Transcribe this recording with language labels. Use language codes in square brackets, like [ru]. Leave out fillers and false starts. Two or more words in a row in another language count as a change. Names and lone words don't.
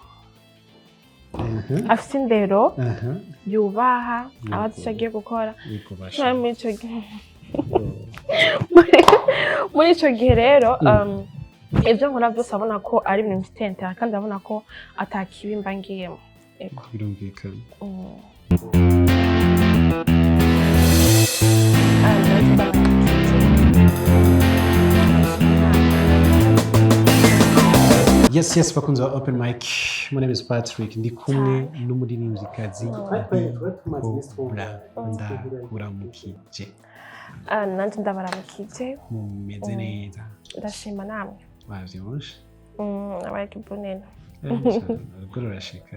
[rw] afite indero yubaha abazi icyo agiye gukora muri icyo gihe rero ibyo nkora byose abona ko ari ibintu mfite kandi abona ko atakibi mba ngiyemo birumvikana Yes, bakunze wa [en] open mic. My name is Patrick. [rn] Ndi kumwe n'umuririmbyikazi KOBRA. Ndakuramukije. Nanjye ndabaramukije. Mumeze neza. Ndashima namwe. Wavyibushe? Abaye kibonena. Urugo rurashika